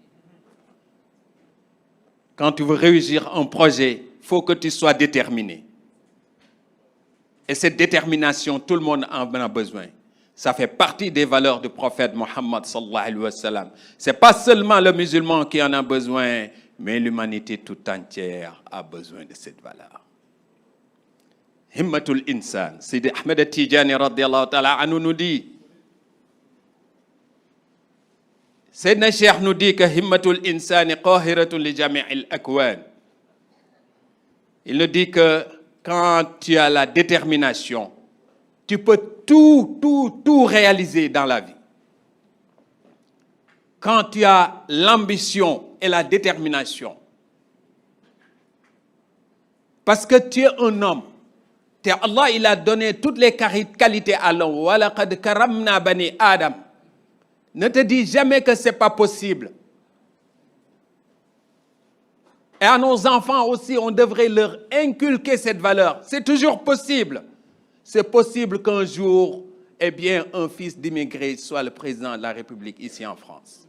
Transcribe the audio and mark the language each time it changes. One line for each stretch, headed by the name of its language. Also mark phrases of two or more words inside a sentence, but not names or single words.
French: Quand tu veux réussir un projet, il faut que tu sois déterminé. Et cette détermination, tout le monde en a besoin. Ça fait partie des valeurs du prophète Mohammed
Arabic: صلى الله عليه وسلم.
French: Ce n'est pas seulement le musulman qui en a besoin, mais l'humanité tout entière a besoin de cette valeur.
Arabic: همة الإنسان. Sidi Ahmed Tijani رضي الله تعالى عنه
French: nous dit, Sayyidina Cheikh nous dit que
Arabic: همة الإنسان قاهرة لجميع الأكوان.
French: Il nous dit que quand tu as la détermination, tu peux tout réaliser dans la vie. Quand tu as l'ambition et la détermination, parce que tu es un homme, Allah, il a donné toutes les qualités à l'homme.
Arabic: ولقد كرمنا بني آدم.
French: Ne te dis jamais que ce n'est pas possible. Et à nos enfants aussi, on devrait leur inculquer cette valeur. C'est toujours possible. C'est possible qu'un jour, un fils d'immigré soit le président de la République ici en France.